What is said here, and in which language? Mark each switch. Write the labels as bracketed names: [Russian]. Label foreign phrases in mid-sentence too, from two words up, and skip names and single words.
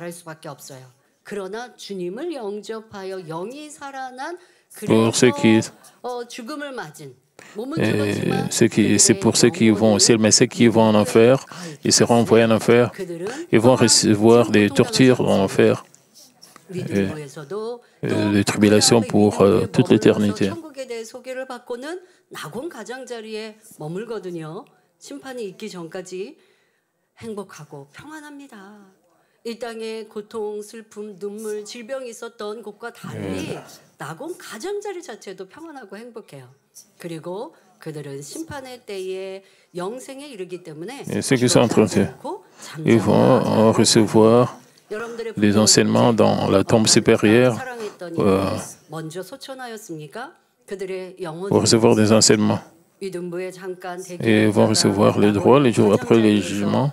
[French] Pour ceux qui, c'est pour ceux qui vont au ciel, mais ceux qui vont en enfer, ils seront envoyés en enfer. Ils vont recevoir des tortures en enfer, des tribulations pour toute l'éternité. [Korean] 이 땅에 고통, 슬픔, 눈물, 질병이 있었던 곳과 달리 낙원 가장자리 자체도 평안하고 행복해요. 그리고 그들은 심판의 때에 영생에 이르기 때문에 [French] ceux qui sont entendus, ils vont recevoir des enseignements dans la tombe supérieure pour recevoir des enseignements. Et ils vont recevoir les droits les jours après le jugement.